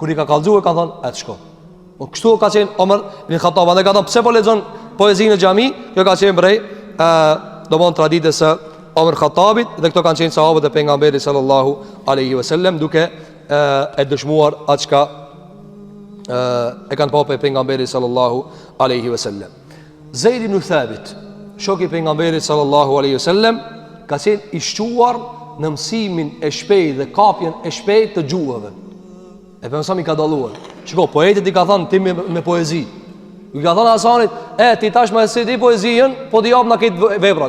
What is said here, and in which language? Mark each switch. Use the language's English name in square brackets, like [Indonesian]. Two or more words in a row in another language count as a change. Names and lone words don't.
[Albanian] Kur i ka kallzuar ka thonë, hec shko. Po kështu ka qenë Omar ibn Khattab, dhe ka thonë, pse po lexon poezinë në xhami? Kjo ka qenë prej domon traditës së Omar Khattabit, dhe këto kanë qenë sahabët e pejgamberit [Arabic] صلى الله عليه وسلم, [Albanian] duke e dëshmuar atë çka e kanë pa pejgamberi [Arabic] صلى الله عليه وسلم. [Albanian] Zeid ibn Thabit, shoku i pejgamberit [Arabic] صلى الله عليه وسلم, [Albanian] ka qenë i shquar në mësimin e shpejtë dhe kapjen e shpejtë të gjuhëve. E pejgamberi ka dalluar. Shiko, poetit i ka thënë ti me poezi. I ka thënë Hasanit, ti tash më se di poezijën, po di jap na këtë veprat.